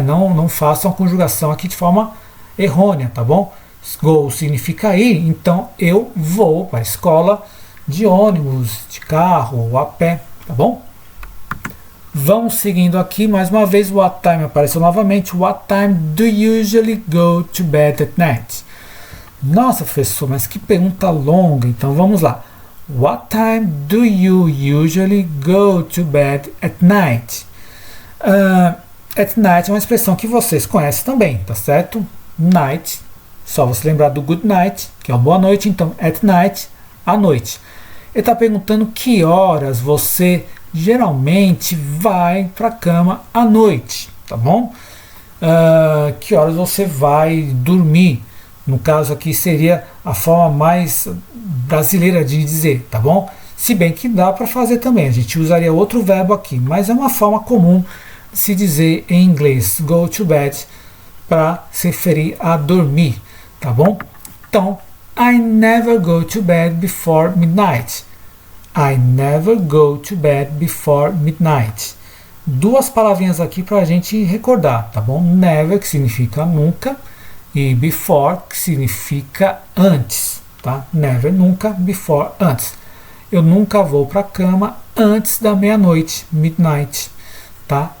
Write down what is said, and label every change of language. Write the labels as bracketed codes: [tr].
[pt] Não façam a conjugação aqui de forma errônea, tá bom? Go significa ir, então eu vou para a escola de ônibus, de carro ou a pé, tá bom? Vamos seguindo aqui, mais uma vez, what time apareceu novamente. [en] What time do you usually go to bed at night? [pt] Nossa, professor, mas que pergunta longa. Então vamos lá. [en] What time do you usually go to bed at night? [pt] At night é uma expressão que vocês conhecem também, tá certo? Night, só você lembrar do [en] good night, [pt] que é o boa noite. Então, at night, à noite. Ele está perguntando que horas você geralmente vai para a cama à noite, tá bom? Que horas você vai dormir? No caso aqui seria a forma mais brasileira de dizer, tá bom? Se bem que dá para fazer também, a gente usaria outro verbo aqui, mas é uma forma comum de se dizer em inglês, [en] go to bed, [pt] para se referir a dormir, tá bom? [en] Então, I never go to bed before midnight. I never go to bed before midnight. [pt] 2 palavrinhas aqui para a gente recordar, tá bom? Never, que significa nunca, e before, que significa antes, tá? Never, nunca, before, antes. Eu nunca vou para a cama antes da meia-noite, midnight, tá?